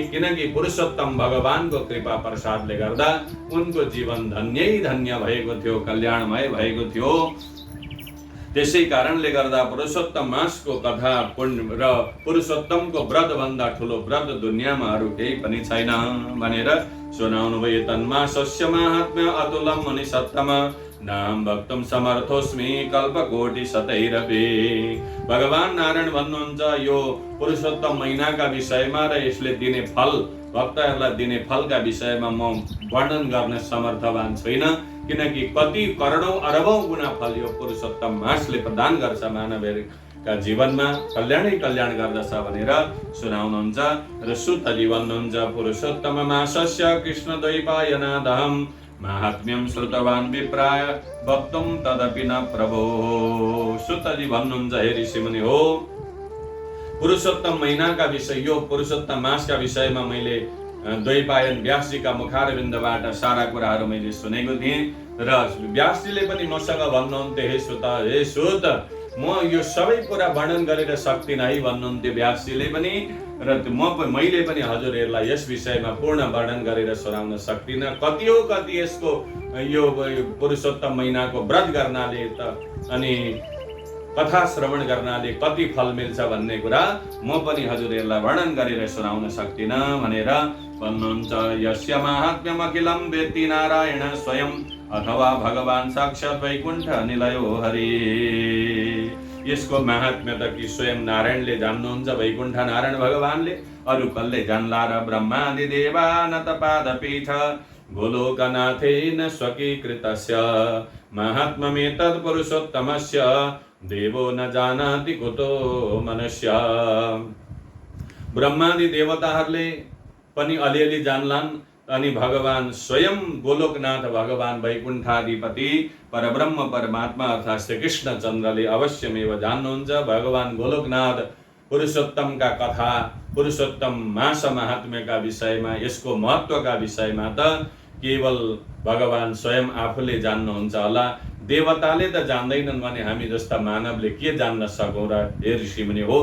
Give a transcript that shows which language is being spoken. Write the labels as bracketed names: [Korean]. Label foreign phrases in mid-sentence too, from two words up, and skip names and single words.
[Nepali] किनकि पुरुषोत्तम भगवानको कृपा प्रसादले गर्दा उनको जीवन धन्यै धन्य भएको थियो, कल्याणमय भएको थियो। त्यसै कारणले गर्दा पुरुषोत्तम मासको कथा पुण्य र पुरुषोत्तमको व्रत भन्दा ठुलो व्रत दुनियाँमा अरू केही पनि छैन भनेर सुनाउनु भयो। [Sanskrit] तन्मासस्य माहात्म्य अतुलम मुनि सत्तम नाम भक्तम समर्थोस्मि कल्पकोटि शतैरपि। [Nepali] भगवान नारायण भन्नुहुन्छ यो पुरुषोत्तम महिनाका विषयमा र यसले दिने फल, भक्तहरूलाई दिने फलका विषयमा म वर्णन गर्न समर्थवान छैन। किनकि कति करोडौं अरबौं गुणा फल यो पुरुषोत्तम मासले प्रदान गर्छ, मानवका जीवनमा कल्याणै कल्याण गर्दछ भनेर सुनाउनुहुन्छ। र सुतजी भन्नुहुन्छ [Sanskrit] पुरुषोत्तम मासस्य कृष्ण द्वैपायनादहं माहात्म्यं श्रुतवान् विप्राय वक्तुं तदपि न प्रभो। [Nepali] सुतजी भन्नुहुन्छ हे ऋषिमुनि हो, पुरुषोत्तम महिनाका विषय, यो पुरुषोत्तम मासका विषयमा मैले द्वैपायन व्यासजीका मुखारविन्दबाट सारा कुराहरू मैले सुनेको थिएँ। र व्यासजीले पनि मसँग भन्नुहुन्थ्यो हे सुत म यो सबै कुरा वर्णन गरेर सक्दिनँ है भन्नुहुन्थ्यो व्यासजीले पनि। र मैले पनि हजुरहरूलाई यस विषयमा पूर्ण वर्णन गरेर सुनाउन सक्दिनँ। कति हो कति यसको यो पुरुषोत्तम महिनाको व्रत गर्नाले त अनि कथा श्रवण गर्नाले कति फल मिल्छ भन्ने कुरा म पनि हजुरहरूलाई वर्णन गरेर सुनाउन सक्दिनँ भनेर भन्नुहुन्छ। [Sanskrit] यस्य माहात्म्यम अखिलं वेत्ति नारायण स्वयं अथवा भगवान साक्षात् वैकुण्ठ निलयो हरि। [Nepali] यसको महात्म्य त कि स्वयं नारायणले जान्नुहुन्छ, वैकुण्ठ नारायण भगवानले, अरू कसले जान्ला र। [Sanskrit] ब्रह्मादि देवा न तपादपीठ गोलोकनाथेन स्वकीकृतस्य महात्म्यमेतत् पुरुषोत्तमस्य देवो न जानाति कुतो मनुष्य। [Nepali] ब्रह्मादि देवताहरूले पनि अलिअलि जान्लान्, अनि भगवान स्वयं गोलोकनाथ भगवान वैकुण्ठाधिपति परब्रह्म परमात्मा अर्थात् श्री कृष्ण चन्द्रले अवश्यमेव जान्नुहुन्छ। भगवान गोलोकनाथ पुरुषोत्तमका कथा, पुरुषोत्तम मास महात्म्यका विषयमा, यसको महत्त्वका विषयमा त केवल भगवान स्वयं आफूले जान्नुहुन्छ होला। देवताले त जान्दैनन् भने हामी जस्ता मानवले के जान्न सकौँ र हे ऋषिमुनि हो।